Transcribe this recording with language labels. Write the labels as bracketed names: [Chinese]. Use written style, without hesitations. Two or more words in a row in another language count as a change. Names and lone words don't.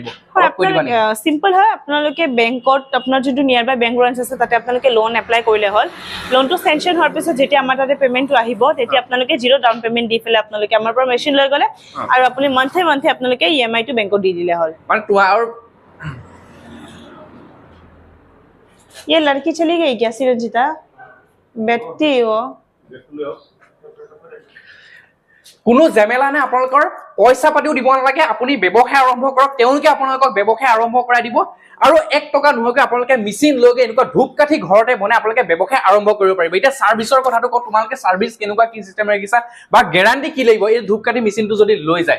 [Assamese] সিম্পল হয় আপোনালোকে বেংকত আপোনাৰ যোনটো নিয়াৰবাই [English] bank branch [Assamese] আছে তাতে আপোনালোকে [English] loan apply [Assamese] কৰিলে হ'ল লোনটো চেংচন হোৱাৰ পিছত যেতিয়া আমাৰ তাতে পেমেণ্টটো আহিব তেতিয়া আপোনালোকে 0 [English] down payment [Assamese] দি ফেলে আপোনালোকে আমাৰ পৰা মেচিন লৈ গ'লে আৰু আপুনি মান্থলি আপোনালোকে EMI টো বেংকত দি দিলে হ'ল মানে তোমাৰ [Hindi] ये लड़की चली गई क्या सिरंजिता बैठती हो [Assamese] কোনো জেমেলা নাই আপোনালোকৰ পইচা পাতিও দিব নালাগে আপুনি ব্যৱসায় আৰম্ভ কৰক তেওঁলোকে আপোনালোকক ব্যৱসায় আৰম্ভ কৰাই দিব আৰু 1 টকা নোহোৱাকৈ আপোনালোকে মেচিন লৈগে এনেকুৱা ধূপকাঠি ঘৰতে বনাই আপোনালোকে ব্যৱসায় আৰম্ভ কৰিব পাৰিব এতিয়া সাৰ্ভিসৰ কথাটো কওঁ তোমালোকে সাৰ্ভিস কেনেকুৱা কি সিস্টেম ৰাখিছা বা গ্যাৰান্টি কি লাগিব এই ধূপকাঠি মেচিনটো যদি লৈ যায়